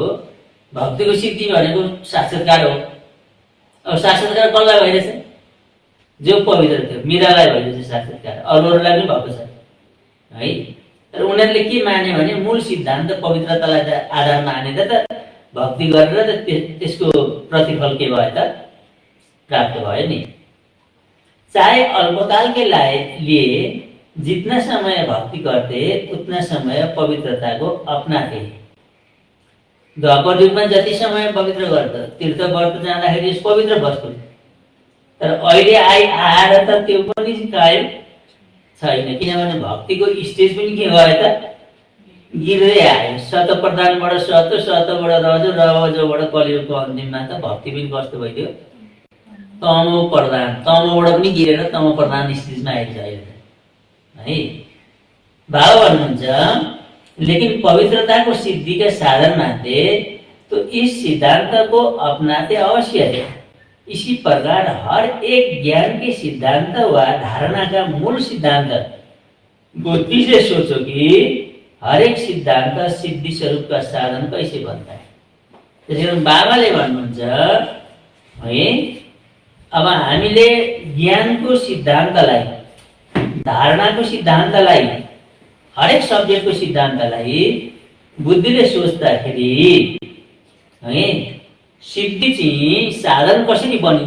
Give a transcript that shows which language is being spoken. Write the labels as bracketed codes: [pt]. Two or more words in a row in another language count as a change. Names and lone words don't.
[ne] भक्तिको सिद्धि भनेको साक्षात्कार हो। अब साक्षात्कार कसलाई भइरहेछ, जो पवित्र थियो मीरालाई भइरहेछ साक्षात्कार, अरूलाई पनि भएको छ है। तर उनीहरूले के माने भने मूल सिद्धान्त पवित्रतालाई आधार मानेर त भक्ति गरेर त त्यसको प्रतिफल के भयो त प्राप्त भयो नि। [hi] चाहे अल्पकाल के लिए जितना समय भक्ति करते उतना समय पवित्रता को अपनाते। [ne] द्वापर युगमा जति समय पवित्र गर्छ, तीर्थ व्रत जाँदाखेरि पवित्र बस्छु, तर अहिले आएर त त्यो पनि कायम छैन। किनभने भक्तिको स्टेज पनि के भयो त गिर्दै आयो। सत प्रधानबाट सत, सतबाट रजो, रजोबाट कलियुगको अन्तिममा त भक्ति पनि कस्तो भइदियो, तमो प्रधान, तमोबाट पनि गिरेर तमो प्रधान स्टेजमा आइन्छ अहिले है। बाबा भन्नुहुन्छ [hi] लेकिन पवित्रता को सिद्धि का साधन मानते तो इस सिद्धांत को अपनाते अवश्य है। इसी प्रकार हर एक ज्ञान के सिद्धांत व धारणा का मूल सिद्धांत बुद्धि से सोचो कि हर एक सिद्धांत सिद्धि स्वरूप का साधन कैसे बनता है। [ne] त्यसैले बाबाले भन्नुहुन्छ है, अब हामीले ज्ञानको सिद्धान्तलाई, धारणाको सिद्धान्तलाई, हरेक सब्जेक्टको सिद्धान्तलाई बुद्धिले सोच्दाखेरि है सिद्धि चाहिँ साधन कसरी बनिन्छ।